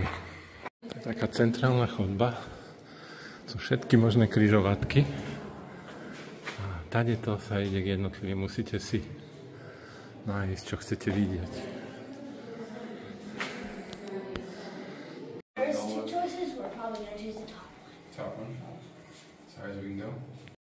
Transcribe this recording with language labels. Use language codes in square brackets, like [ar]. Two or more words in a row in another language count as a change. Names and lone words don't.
[sk] To je taká centrálna chodba. Sú všetky možné križovatky. A tady to sa ide k jednotlivým. Musíte si nájsť, čo chcete vidieť. [en] There's two choices. We're probably going to choose the top one. Top one? As far as we can go?